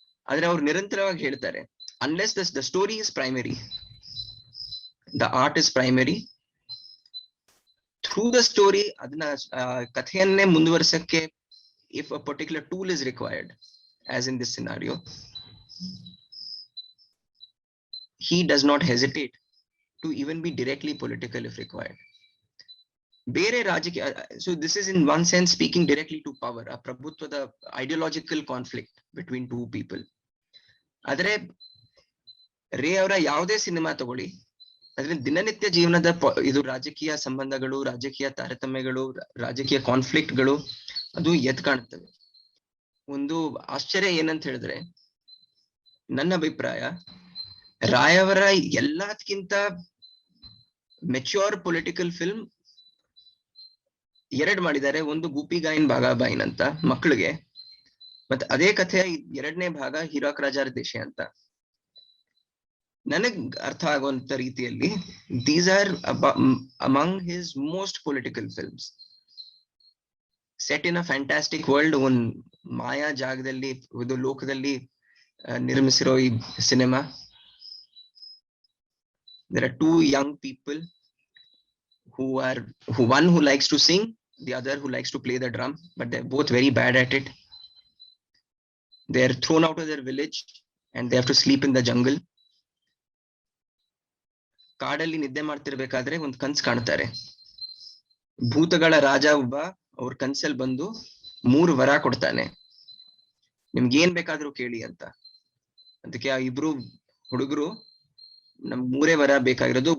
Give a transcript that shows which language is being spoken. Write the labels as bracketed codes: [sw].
[kn] ಆದ್ರೆ ಅವ್ರು ನಿರಂತರವಾಗಿ ಹೇಳ್ತಾರೆ, [en] unless the story is primary, the art is primary, through the story [kn] ಅದನ್ನ ಕಥೆಯನ್ನೇ ಮುಂದುವರಿಸಕ್ಕೆ [en] if a particular tool is required, as in this scenario, he does not hesitate to even be directly political if required. [kn] Bere rajaki, [en] so this is in one sense speaking directly to power, a prabhutva, the ideological conflict between two people. [kn] Adre ರೇ ಅವರ ಯಾವುದೇ cinema ತಗೊಳ್ಳಿ, ಅದ್ರ ದಿನನಿತ್ಯ ಜೀವನದ ಇದು ರಾಜಕೀಯ ಸಂಬಂಧಗಳು, ರಾಜಕೀಯ ತಾರತಮ್ಯಗಳು, ರಾಜಕೀಯ ಕಾನ್ಫ್ಲಿಕ್ಟ್ಗಳು ಅದು ಎದ್ದು ಕಾಣುತ್ತವೆ. ಒಂದು ಆಶ್ಚರ್ಯ ಏನಂತ ಹೇಳಿದ್ರೆ, ನನ್ನ ಅಭಿಪ್ರಾಯ ರಾಯ್ ಅವರ ಎಲ್ಲದಕ್ಕಿಂತ ಮೆಚ್ಯೂರ್ ಪೊಲಿಟಿಕಲ್ ಫಿಲ್ಮ್ ಎರಡು ಮಾಡಿದ್ದಾರೆ. ಒಂದು ಗೂಪಿಗಾಯಿನ್ ಬಾಗಾಬಾಯಿನ್ ಅಂತ ಮಕ್ಕಳಿಗೆ, ಮತ್ತೆ ಅದೇ ಕಥೆಯ ಎರಡನೇ ಭಾಗ ಹಿರಾಕ್ ರಾಜಾರ್ ದೇಶೆ ಅಂತ. ನನಗ್ ಅರ್ಥ ಆಗುವಂತ ರೀತಿಯಲ್ಲಿ [en] These are among his most political films. Set in a fantastic world, [kn] ಒಂದ್ ಮಾಯಾ ಜಾಗದಲ್ಲಿ, ಇದು ಲೋಕದಲ್ಲಿ ನಿರ್ಮಿಸಿರೋ ಈ cinema. [en] There are two young people one who likes to sing, the other who likes to play the drum, but they're both very bad at it. They're thrown out of their village and they have to sleep in the jungle. [kn] ಕಾಡಲ್ಲಿ ನಿದ್ದೆ ಮಾಡ್ತಿರ್ಬೇಕಾದ್ರೆ ಒಂದ್ ಕನ್ಸ್ ಕಾಣ್ತಾರೆ. ಭೂತಗಳ ರಾಜ ಒಬ್ಬ ಅವ್ರ ಕನ್ಸಲ್ಲಿ ಬಂದು 3 ವರ ಕೊಡ್ತಾನೆ, ನಿಮ್ಗೆ ಏನ್ ಬೇಕಾದ್ರೂ ಕೇಳಿ ಅಂತ. ಅದಕ್ಕೆ ಆ ಇಬ್ರು ಹುಡುಗರು, ನಮ್ಗೆ 3 ವರ ಬೇಕಾಗಿರೋದು.